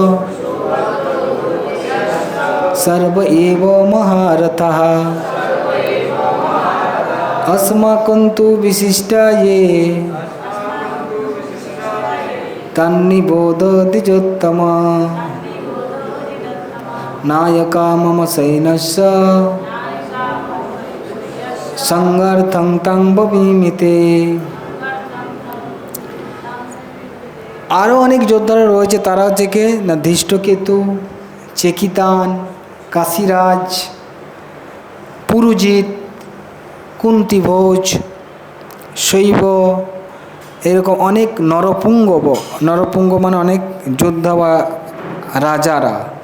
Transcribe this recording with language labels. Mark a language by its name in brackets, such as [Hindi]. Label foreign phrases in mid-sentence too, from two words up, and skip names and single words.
[Sanskrit] सर्व एव महारथः अस्माकं तु विशिष्टा ये तन्निबोध द्विजोत्तमा नायका मम सैन्यस्य संगार्थं तं बभीमिते। [Bangla] আরও অনেক যোদ্ধারা রয়েছে, তারা হচ্ছে কে না ধৃষ্টকেতু, চেকিতান, কাশীরাজ, পুরুজিৎ, কুন্তিভোজ, শৈব, এরকম অনেক নরপুঙ্গ মানে অনেক যোদ্ধা বা রাজারা।